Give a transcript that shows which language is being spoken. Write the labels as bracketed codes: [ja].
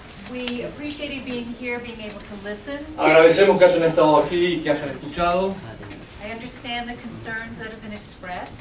[en] We appreciate you being here, being able to listen. [es] Agradecemos que hayan estado aquí y que hayan escuchado. [en] I understand the concerns that have been expressed.